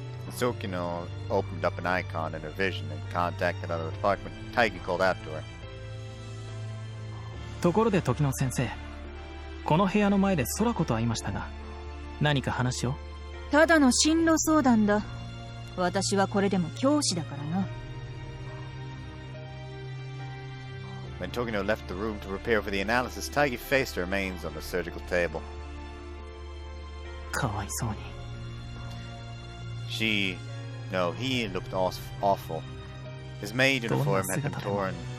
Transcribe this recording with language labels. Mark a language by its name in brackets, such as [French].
[English] Tsukino opened up an icon in her vision and contacted another department. Taigi called out to her. [Japanese] ところで時野先生、この部屋の前で空子と会いましたが何か話を？ただの進路相談だ。私はこれでも教師だからな。 [English] When Tokino left the room to prepare for the analysis, Taigi faced her remains on the surgical table. [Japanese] かわいそうに。 [English] He looked awful. His maid uniform had been torn.